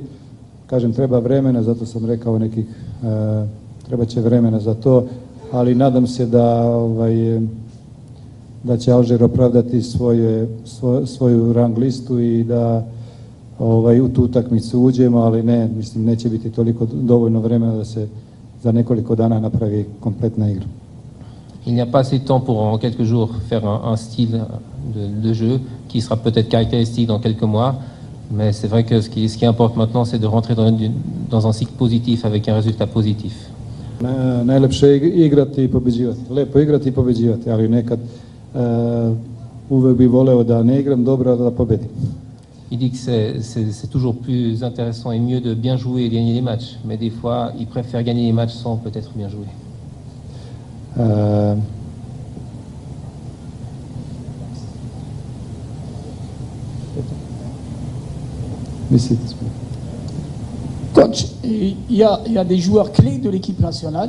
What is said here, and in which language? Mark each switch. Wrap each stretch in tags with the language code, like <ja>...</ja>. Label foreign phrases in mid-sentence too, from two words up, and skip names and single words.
<sr>Kažem, treba vremena, zato sam rekao treba će vremena za to, ali nadam se da će Alžir opravdati svoju rang listu i da u tu utakmicu uđemo, ali ne, mislim, neće biti toliko dovoljno vremena da se za nekoliko dana napravi kompletna igra.</sr> <fr>Il n'y a pas assez de temps pour en quelques jours faire un style de jeu qui sera peut-être caractéristique dans quelques mois, mais c'est vrai que ce qui importe maintenant, c'est de rentrer dans un cycle positif avec un résultat positif.</fr> <sr>Najlepše je igrati i pobeđivati. Lepo igrati i pobeđivati, ali nekad uvek bi voleo da ne igram dobro, da pobedim.</sr> <fr>Il dit que c'est toujours plus intéressant et mieux de bien jouer et gagner les matchs, mais des fois, il préfère gagner les matchs sans peut-être bien jouer. Coach, il y a des joueurs clés de l'équipe nationale.</fr>